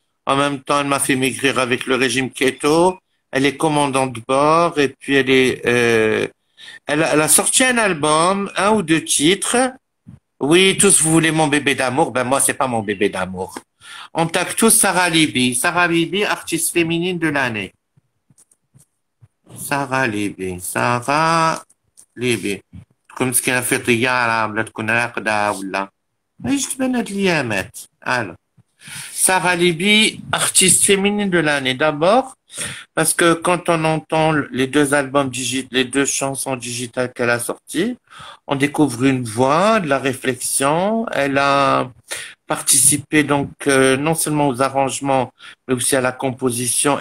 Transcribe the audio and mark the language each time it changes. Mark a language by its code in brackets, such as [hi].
[fr] En même temps, elle m'a fait maigrir avec le régime keto. Elle est commandante de bord et puis elle a sorti un album, 1 ou 2 titres. Oui, tous vous voulez mon bébé d'amour. Ben moi, c'est pas mon bébé d'amour. On tape tous Sarah Libi. Sarah Libi, artiste féminine de l'année. Sarah Libi. Sarah Libi. [ar] تكون مسكينة في طيارة ولا تكون راقدة ولا ايش تبنت اليامات. [fr] Alors, Sarah Libi, artiste féminine de l'année. D'abord, parce que quand on entend les 2 albums les 2 chansons digitales qu'elle a sorties, on découvre une voix, de la réflexion. Elle a participé donc non seulement aux arrangements, mais aussi à la composition.